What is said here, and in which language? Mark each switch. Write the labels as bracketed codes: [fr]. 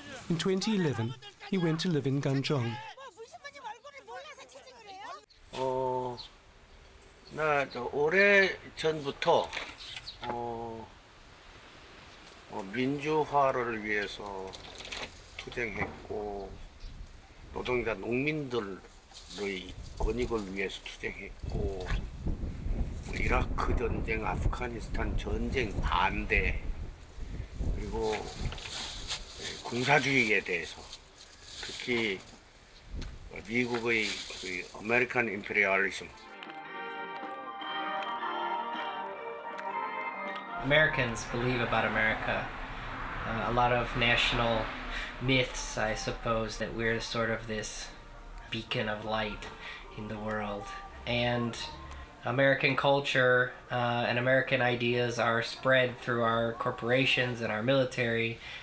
[en] In 2011, he went to live in Ganjong. [ko] 나 오래 전부터 민주화를 위해서 투쟁했고 노동자 농민들의 권익을 위해서 투쟁했고 이라크 전쟁, 아프가니스탄 전쟁 반대, 그리고 군사주의에 대해서, 특히 미국의 그 [en] 아메리칸 임페리얼리즘. Americans believe about America. A lot of national myths, I suppose, that we're sort of this beacon of light in the world. And American culture and American ideas are spread through our corporations and our military.